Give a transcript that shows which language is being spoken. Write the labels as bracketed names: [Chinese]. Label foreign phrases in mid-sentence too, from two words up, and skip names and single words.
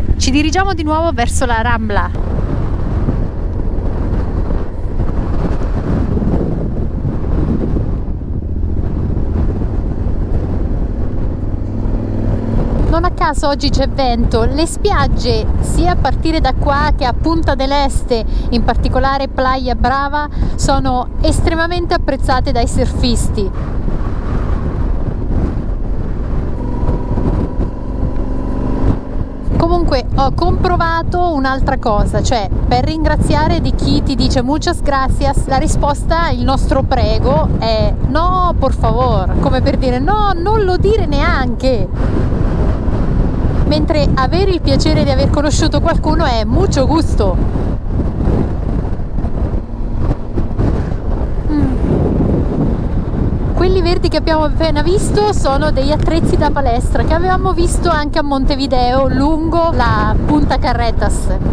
[Italian] Ci dirigiamo di nuovo verso la Rambla. Non a caso oggi c'è vento, le spiagge sia a partire da qua che a Punta del Este, in particolare Playa Brava, sono estremamente apprezzate dai surfisti. Comunque ho comprovato un'altra cosa, cioè per ringraziare di chi ti dice [Spanish] muchas gracias, [Italian] la risposta, il nostro prego è [Spanish] no, por favor, [Italian] come per dire no, non lo dire neanche. Mentre avere il piacere di aver conosciuto qualcuno è [Spanish] mucho gusto. [Italian] Quelli verdi che abbiamo appena visto sono degli attrezzi da palestra che avevamo visto anche a Montevideo lungo la Punta Carretas.